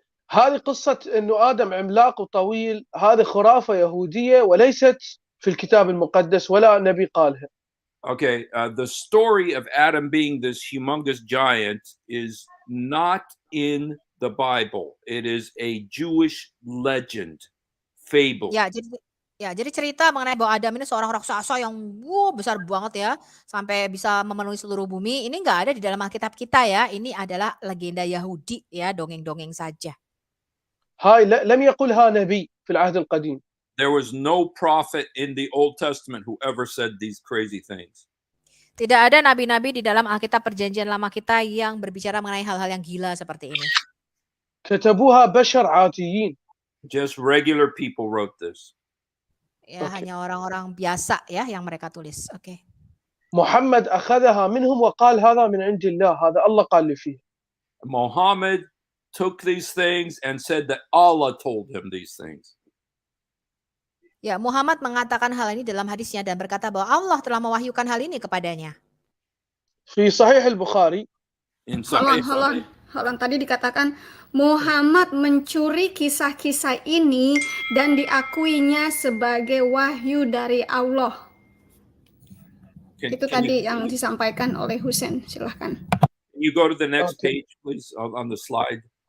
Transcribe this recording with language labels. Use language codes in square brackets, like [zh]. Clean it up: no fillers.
[ar] هذه قصة إنه آدم عملاق وطويل، هذه خرافة يهودية وليست في الكتاب المقدس ولا نبي قالها. [en] Okay, the story of Adam being this humongous giant is not in the Bible. It is a Jewish legend, fable. [id] Jadi cerita mengenai bahwa Adam ini seorang raksasa yang besar banget ya, sampai bisa memenuhi seluruh bumi. Ini nggak ada di dalam Alkitab kita ya. Ini adalah legenda Yahudi ya, dongeng-dongeng saja. [ar] هاي لم يقلها نبي في العهد القديم. [en] There was no prophet in the Old Testament who ever said these crazy things. [id] Tidak ada nabi-nabi di dalam Alkitab Perjanjian Lama kita yang berbicara mengenai hal-hal yang gila seperti ini. [ar] كتبوها بشر عاديين. [en] Just regular people wrote this. [id] Ya, hanya orang-orang biasa ya yang mereka tulis. Oke. [ar] محمد أخذها منهم وقال هذا من عند الله، هذا الله قال لي فيه. [en] Muhammad took these things and said that Allah told him these things. [id] Ya, Muhammad mengatakan hal ini dalam hadisnya dan berkata bahwa Allah telah mewahyukan hal ini kepadanya. [ar] في صحيح البخاري. [en] In Sahih. Hold on. [id] Tadi dikatakan Muhammad mencuri kisah-kisah ini dan diakuinya sebagai wahyu dari Allah. Itu tadi yang disampaikan oleh Husain. Silahkan. [en] Can you go to the next page, please, on the slide?